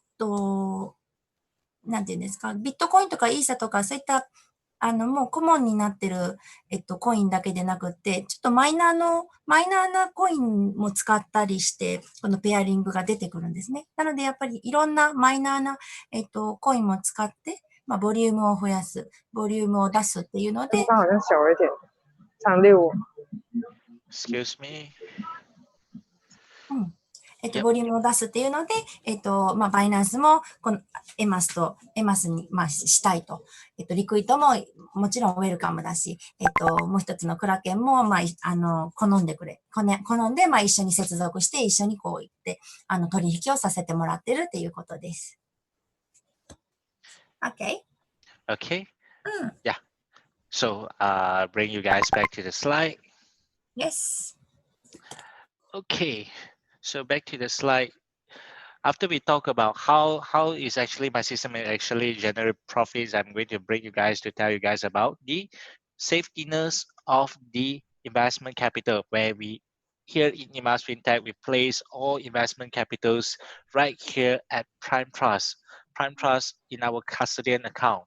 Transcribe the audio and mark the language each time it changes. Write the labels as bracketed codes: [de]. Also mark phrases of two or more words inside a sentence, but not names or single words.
[ja] なんていうんですか、ビットコインとかイーサとか、そういった、もうコモンになってる、コインだけでなくって、ちょっとマイナーなコインも使ったりして、このペアリングが出てくるんですね。なので、やっぱりいろんなマイナーな、コインも使って、ボリュームを増やす、ボリュームを出すっていうので、 [zh] 好像小一点，365。 [en] Excuse me. [ja] ボリュームを出すっていうので、バイナンスも、このエマスに、したいと。リクイッドももちろんウェルカムだし、もう一つのクラケンも、好んで、一緒に接続して、一緒にこう言って、取引をさせてもらってるっていうことです。Okay? [en] Okay. Yeah. So bring you guys back to the slide. Yes. Okay. So back to the slide. After we talk about how is actually my system actually generate profits, I'm going to bring you guys to tell you guys about the safetiness of the investment capital, where we here in Emas Fintech, we place all investment capitals right here at Prime Trust in our custodian account.